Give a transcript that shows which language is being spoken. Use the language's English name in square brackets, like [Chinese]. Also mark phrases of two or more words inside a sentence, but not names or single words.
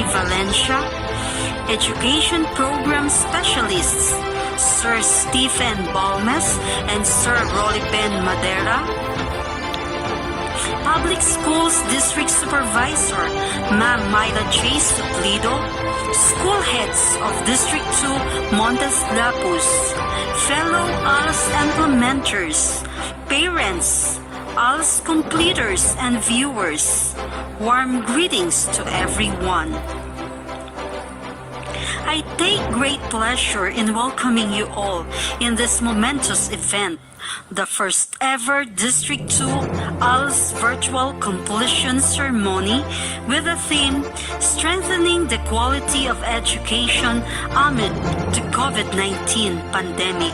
[English] Valencia, Education Program Specialists, Sir Stephen Balmes and Sir Rolly Ben Madera, Public Schools District Supervisor, Ma'am Myla J. Suplido, School Heads of District 2 Montes Lapus, fellow Als implementers, parents, Als completers and viewers, warm greetings to everyone. I take great pleasure in welcoming you all in this momentous event, the first ever District 2 Als Virtual Completion Ceremony with the theme Strengthening the Quality of Education Amid the COVID-19 Pandemic.